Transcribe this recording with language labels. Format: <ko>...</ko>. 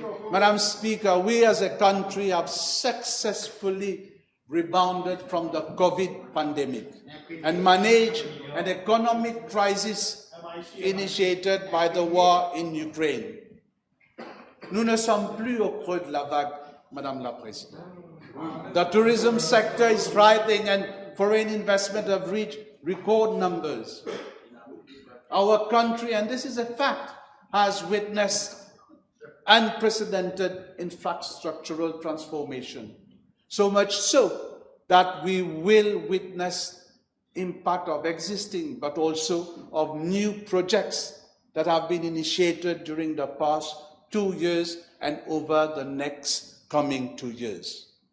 <en>Madam Speaker, we as a country have successfully rebounded from the COVID pandemic and managed an economic crisis initiated by the war in Ukraine.</en> <fr>Nous ne sommes plus au creux de la vague, Madame la Présidente.</fr> <en>The tourism sector is thriving and foreign investment have reached record numbers. Our country, and this is a fact, has witnessed unprecedented infrastructural transformation. So much so that we will witness impact of existing but also of new projects that have been initiated during the past 2 years and over the next coming 2 years.</en>